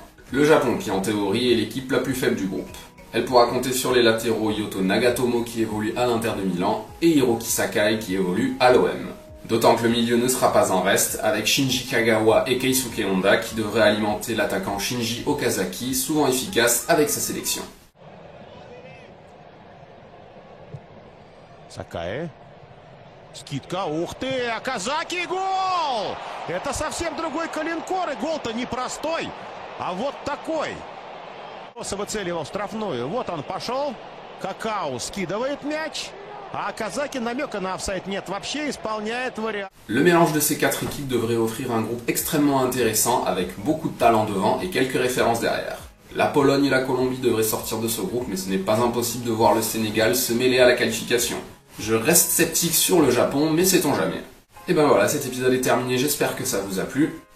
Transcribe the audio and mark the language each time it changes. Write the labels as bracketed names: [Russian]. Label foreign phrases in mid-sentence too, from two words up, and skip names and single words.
[French] Le Japon qui en théorie est l'équipe la plus faible du groupe. Elle pourra compter sur les latéraux Yoto Nagatomo qui évolue à l'Inter de Milan et Hiroki Sakai qui évolue à l'OM. D'autant que le milieu ne sera pas en reste avec Shinji Kagawa et Keisuke Honda qui devraient alimenter l'attaquant Shinji Okazaki, souvent efficace avec sa sélection. Sakai. [Russian] Скидка, ух ты, Оказаки, гол! Это совсем другой коленкор, и гол-то непростой, а вот такой. Выцеливал штрафную, вот он пошел, Какао скидывает мяч, а Оказаки намека на офсайд нет, вообще исполняет вариант. [French] Le mélange de ces 4 équipes devrait offrir un groupe extrêmement intéressant avec beaucoup de talent devant et quelques références derrière. La Pologne et la Colombie devraient sortir de ce groupe, mais ce n'est pas impossible de voir le Sénégal se mêler à la qualification. Je reste sceptique sur le Japon, mais sait-on jamais. Et ben voilà, cet épisode est terminé, j'espère que ça vous a plu.